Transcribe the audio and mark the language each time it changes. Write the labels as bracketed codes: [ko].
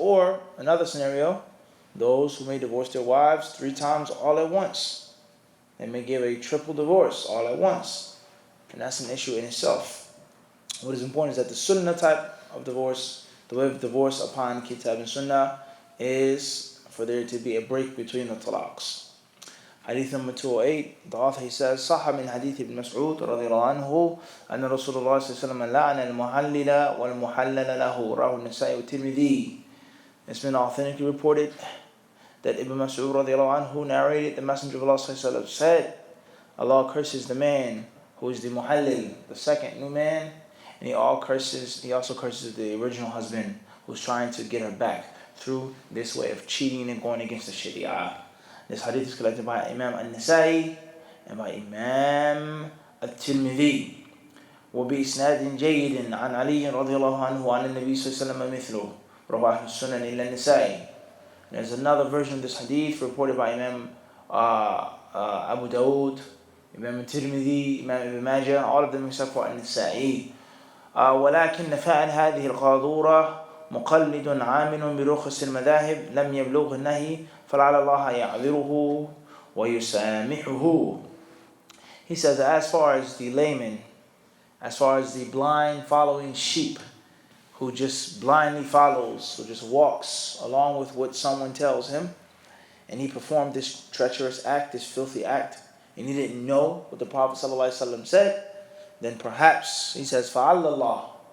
[en] Or, another scenario, those who may divorce their wives 3 times all at once. They may give a triple divorce all at once. And that's an issue in itself. What is important is that the sunnah type of divorce, the way of divorce upon kitab and sunnah, is for there to be a break between the talaqs. Hadith number 208, the author, he says, [ar] صح من حديث ابن مسعود رضي الله عنه أن رسول الله صلى الله عليه وسلم لعن المحلل والمحلل له رواه النسائي والترمذي. [en] It's been authentically reported that Ibn Mas'ud radiallahu anhu narrated, the Messenger of Allah sallallahu alaihi wasallam said, Allah curses the man who is the muhallil, the second new man, and he also curses the original husband who's trying to get her back through this way of cheating and going against the Sharia. This hadith is collected by Imam An-Nasa'i and by Imam At-Tirmidhi. [ar] وبإسناد جيد عن علي رضي الله عنه عن النبي صلى الله عليه وسلم مثله رواه السنن إلا النسائي. [en] There's another version of this hadith reported by Imam Abu Dawud, Imam Tirmidhi, Imam Ibn Majah, all of them except for An-Nasa'i. [ar] ولكن فعل هذه القاذورة مقلد عامل برخص المذاهب لم يبلغ النهي فلعل الله يعذره ويسامحه. [en] He says, as far as the layman, as far as the blind following sheep, who just blindly follows, who just walks along with what someone tells him, and he performed this treacherous act, this filthy act, and he didn't know what the Prophet ﷺ said, then perhaps, he says, [ar] فَعَلَّ اللَّهِ,